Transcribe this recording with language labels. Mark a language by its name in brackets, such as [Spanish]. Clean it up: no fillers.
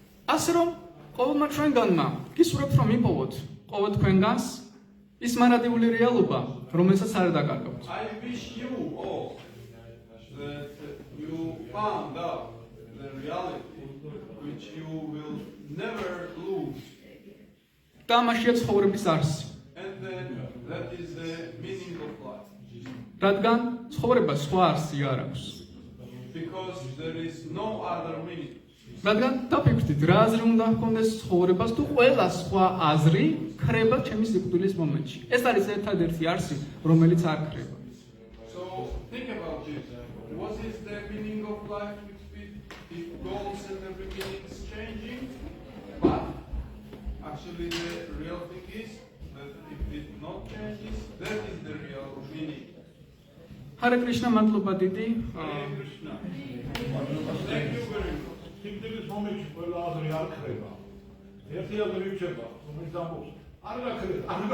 [Georgian] ასე რომ ყოველმა ჩვენგანმა გისურვებთ, რომ იპოვოთ ყოველ თქვენგანს ის მარადიული რეალობა, რომელსაც არ დაკარგავთ. [English] I wish you all that you found out the reality which you will never lose. [Georgian] და ამაშია ცხოვრების არსი. [English] And then that is the meaning of life. [Georgian] რადგან ცხოვრება სხვა არსი არ აქვს. [English] Because there is no other meaning. [Georgian] რადგან დაფიქრდით, რა აზრი უნდა ჰქონდეს ცხოვრებას, თუ ყველა სხვა აზრი ქრება ჩემი სიკვდილის მომენტში. ეს არის ერთადერთი არსი, რომელიც არ ქრება. [English] So think about it. What is the meaning of life if goals and everything is changing? But actually the real thing is that if it not changes, that is the real meaning. [Georgian] Hare Krishna, მადლობა დიდი. [English] Hare Krishna. Thank you very much. [Georgian] სიკვდილის მომენტში ყველა აზრი არ ქრება. ერთი აზრი რჩება, რომელიც ამბობს, არ გაქრება.